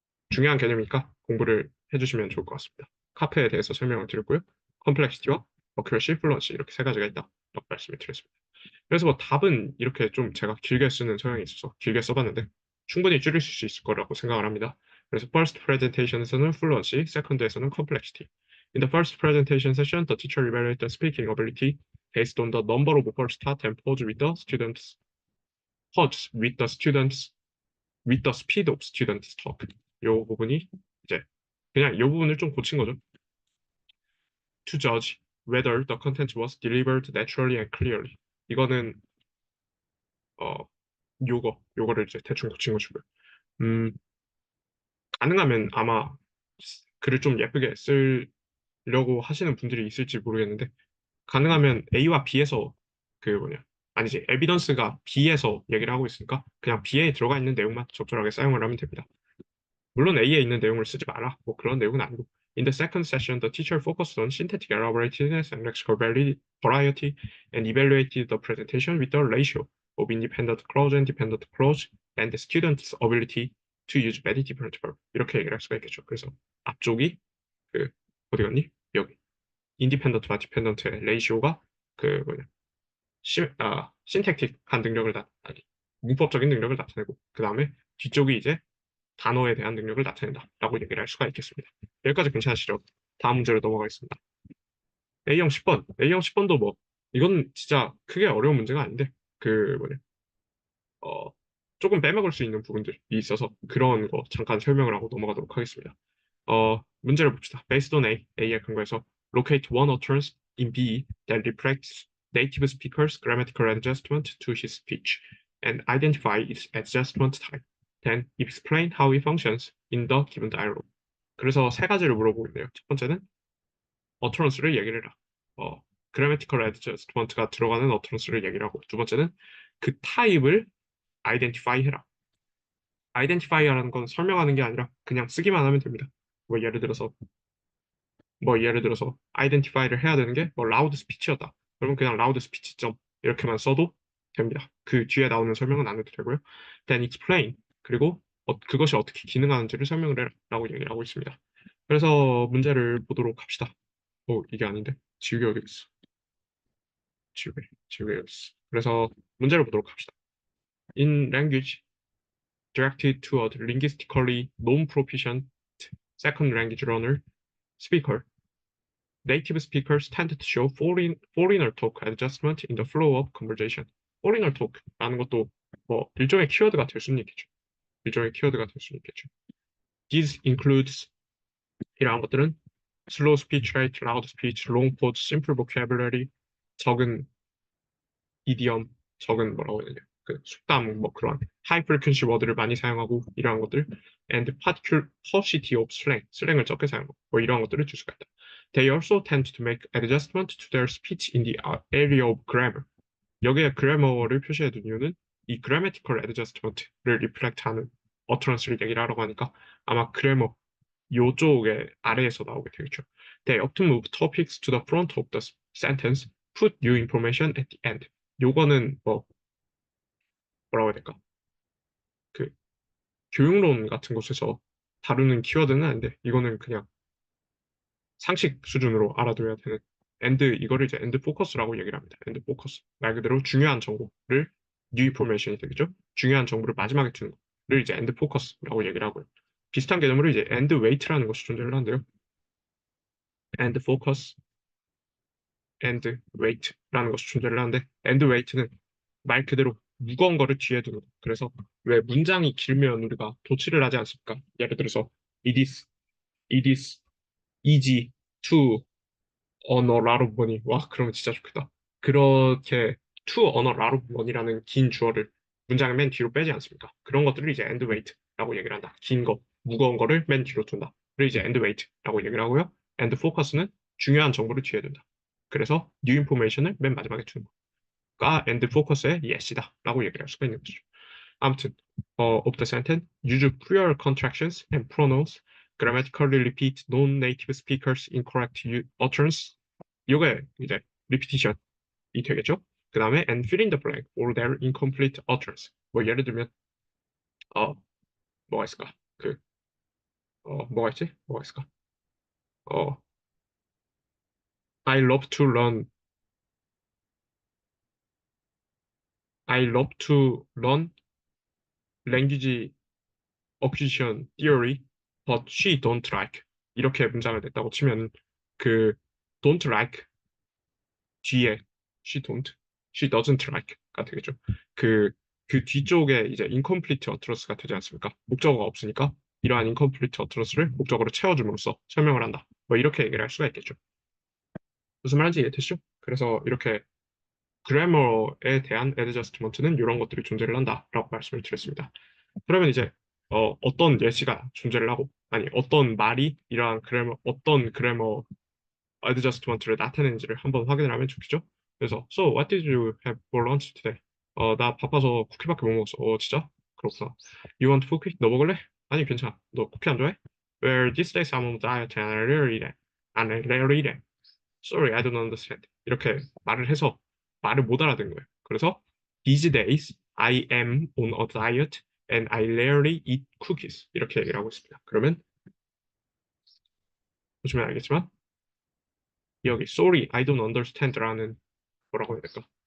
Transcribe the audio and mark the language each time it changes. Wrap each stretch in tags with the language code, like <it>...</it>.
<ko>중요한 개념이니까 공부를 해주시면 좋을 것 같습니다. 카페에 대해서 설명을 드렸고요. 컴플렉시티와 어큐러시, 플루언시 이렇게 세 가지가 있다라고 말씀을 드렸습니다. 그래서 뭐 답은 이렇게 좀 제가 길게 쓰는 성향이 있어서 길게 써봤는데 충분히 줄일 수 있을 거라고 생각을 합니다. 그래서 first presentation에서는 fluency, second에서는 complexity.</ko> <en>In the first presentation session, the teacher evaluated the speaking ability based on the number of first start and pause with the speed of students talk.</en> <ko>요 부분이 이제 그냥 요 부분을 좀 고친 거죠.</ko> <en>To judge whether the content was delivered naturally and clearly.</en> <ko>이거는 어 요거를 이제 대충 고친 것이고요. 가능하면 아마 글을 좀 예쁘게 쓰려고 하시는 분들이 있을지 모르겠는데 가능하면 A와 B에서 아니지 에비던스가 B에서 얘기를 하고 있으니까 그냥 B에 들어가 있는 내용만 적절하게 사용을 하면 됩니다. 물론 A에 있는 내용을 쓰지 마라. 뭐 그런 내용은 아니고.</ko> <en>In the second session, the teacher focused on syntactic elaborateness and lexical variety and evaluated the presentation with the ratio of independent clause and dependent clause and the student's ability to use many different verbs.</en> <ko>이렇게 얘기를 할 수가 있겠죠. 그래서 앞쪽이 어디 갔니? 여기. 인디펜던트와 디펜던트의 레이시오가 뭐냐. 신택틱한 능력을 아니, 문법적인 능력을 나타내고 그 다음에 뒤쪽이 이제 단어에 대한 능력을 나타낸다라고 얘기를 할 수가 있겠습니다. 여기까지 괜찮으시죠? 다음 문제로 넘어가겠습니다. A형 10번. A형 10번도 뭐 이건 진짜 크게 어려운 문제가 아닌데 어, 조금 빼먹을 수 있는 부분들이 있어서 그런 거 잠깐 설명을 하고 넘어가도록 하겠습니다. 문제를 봅시다.</ko> <en>Based on</en> <ko>A의 근거에서</ko> <en>locate one utterance in B that reflects native speaker's grammatical adjustment to his speech and identify its adjustment type. Then explain how it functions in the given dialogue.</en> <ko>그래서 세 가지를 물어보고 있네요. 첫 번째는 utterance를 얘기를 해라. grammatical adjustment가 들어가는 utterance를 얘기를 하고 두 번째는 그 타입을 identify 해라. identify라는 건 설명하는 게 아니라 그냥 쓰기만 하면 됩니다. 예를 들어서 identify를 해야 되는 게 loud speech였다. 그러면 그냥 loud speech 점 이렇게만 써도 됩니다. 그 뒤에 나오는 설명은 안 해도 되고요.</ko> <en>Then explain</en> <ko>그리고 그것이 어떻게 기능하는지를 설명을 해라라고 얘기를 하고 있습니다. 그래서 문제를 보도록 합시다. 이게 아닌데 지우개 여기 있어. 지우개 여기 있어. 그래서 문제를 보도록 합시다.</ko> <en>In language directed toward linguistically non-proficient second language learner speaker, native speakers tend to show foreigner talk adjustment in the flow of conversation. foreigner talk라는 것도</en> <ko>뭐 일종의 키워드가 될 수는 있겠죠. 일종의 키워드가 될 수는 있겠죠.</ko> <en>This includes</en> <ko>이러한 것들은</ko> <en>slow speech rate, loud speech, long pause, simple vocabulary,</en> <ko>적은 이디엄, 적은 뭐라고 해야 되냐, 그 속담 뭐 그런 high frequency word를 많이 사용하고 이러한 것들,</ko> <en>and particular paucity of slang,</en> <ko>슬랭을 적게 사용하고 뭐 이러한 것들을 줄 수가 있다.</ko> <en>They also tend to make adjustment to their speech in the area of grammar.</en> <ko>여기에 grammar를 표시해 둔 이유는 이 grammatical adjustment를 reflect하는 utterance를 얘기를 하라고 하니까 아마 grammar 요쪽에 아래에서 나오게 되겠죠.</ko> <en>They often move topics to the front of the sentence, put new information at the end.</en> <ko>요거는 뭐 뭐라고 해야 될까? 그 교육론 같은 곳에서 다루는 키워드는 아닌데 이거는 그냥 상식 수준으로 알아둬야 되는 이거를 이제 엔드 포커스라고 얘기를 합니다. 엔드 포커스. 말 그대로 중요한 정보를 뉴 인포메이션이 되겠죠. 중요한 정보를 마지막에 두는 거를 이제 엔드 포커스라고 얘기를 하고요. 비슷한 개념으로 이제 엔드 웨이트라는 것이 존재를 하는데요. 엔드 포커스, 엔드 웨이트라는 것이 존재를 하는데 엔드 웨이트는 말 그대로 무거운 거를 뒤에 두는 거. 그래서 왜 문장이 길면 우리가 도치를 하지 않습니까? 예를 들어서</ko> <en>it is easy to earn a lot of money.</en> <ko>와, 그러면 진짜 좋겠다. 그렇게</ko> <en>to earn a lot of money</en> <ko>라는 긴 주어를 문장의 맨 뒤로 빼지 않습니까? 그런 것들을 이제 end weight라고 얘기를 한다. 긴 거, 무거운 거를 맨 뒤로 둔다. 그걸 이제 end weight라고 얘기를 하고요. end focus는 중요한 정보를 뒤에 둔다. 그래서 new information을 맨 마지막에 두는 거가 end focus의 yes이다. 라고 얘기를 할 수가 있는 거죠.</ko> <en>아무튼 of the sentence, use prior contractions and pronouns, grammatically repeat non-native speakers incorrect utterance.</en> <ko>이게 이제 repetition이 되겠죠. 그 다음에</ko> <en>and fill in the blank or their incomplete utterance.</en> <ko>뭐 예를 들면 어 뭐가 있을까? 뭐가 있지? 뭐가 있을까?</ko> <en>어 I love to learn I love to learn language acquisition theory, but she don't like.</en> <ko>이렇게 문장을 냈다고 치면 그 don't like 뒤에</ko> <en>she don't, she doesn't like</en> <ko>가 되겠죠. 그, 그 뒤쪽에 이제 incomplete utterance가 되지 않습니까? 목적어가 없으니까 이러한 incomplete utterance를 목적어로 채워줌으로써 설명을 한다. 뭐 이렇게 얘기를 할 수가 있겠죠. 무슨 말인지 이해되시죠? 그래서 이렇게 그래머에 대한 adjustment는 이런 것들이 존재를 한다라고 말씀을 드렸습니다. 그러면 이제 어떤 예시가 존재를 하고 아니 어떤 말이 이러한 그래머 어떤 그래머 adjustment를 나타내는지를 한번 확인을 하면 좋겠죠? 그래서</ko> <en>So what did you have for lunch today?</en> <ko>나 바빠서 쿠키밖에 못 먹었어. 진짜? 그렇구나.</ko> <en>You want cookie?</en> <ko>너 먹을래? 아니 괜찮아. 너 쿠키 안 좋아해?</ko> <en>Well, these days I'm on diet and I rarely eat it. And I rarely eat it. Sorry, I don't understand.</en> <ko>이렇게 말을 해서 말을 못 알아듣는 거예요. 그래서</ko> <en>These days I am on a diet and I rarely eat cookies.</en> <ko>이렇게 얘기를 하고 있습니다. 그러면 보시면 알겠지만 여기</ko> <en>sorry, I don't understand</en> <ko>라는 뭐라고 해야 될까?</ko>